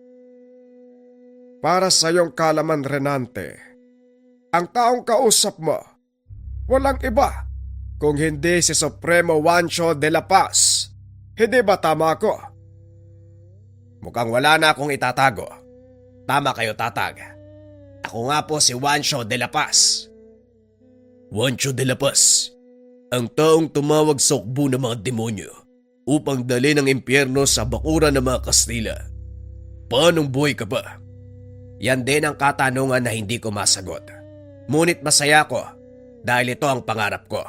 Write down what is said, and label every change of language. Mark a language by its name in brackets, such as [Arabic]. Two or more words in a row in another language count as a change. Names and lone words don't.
[Filipino] Para sa iyong kalaman, Renante, ang taong kausap mo, walang iba kung hindi si Supremo Juancho de la Paz. Hindi ba tama ako? Mukhang wala na akong itatago. Tama kayo, Tatag. Ako nga po si Juancho de la Paz. Juancho de la Paz, ang taong tumawag sa ukbo ng mga demonyo upang dali ng impyerno sa bakuran ng mga Kastila. Paanong buhay ka ba? Yan din ang katanungan na hindi ko masagot. Ngunit masaya ko dahil ito ang pangarap ko.